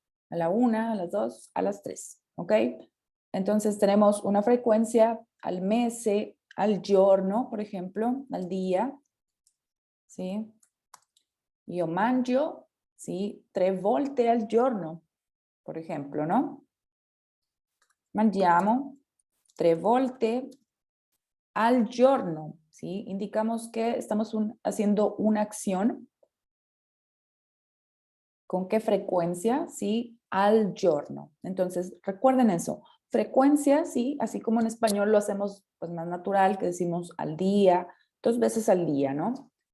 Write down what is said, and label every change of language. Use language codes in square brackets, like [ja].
[es] A la una, a las dos, a las tres, ¿ok? Entonces tenemos una frecuencia [it] al mese, al giorno, [es] por ejemplo, al día, ¿sí? [it] Io mangio, ¿sí? 3 volte al giorno, [es] por ejemplo, [it] ¿no? Mangiamo 3 volte al giorno, ¿sí? [es] Indicamos que estamos haciendo una acción. ¿Con qué frecuencia? Sí, [it] al giorno. [es] Entonces, recuerden eso. frecuencia, sí, así como en español lo hacemos pues más natural, que decimos al día, 2 veces al día, ¿no?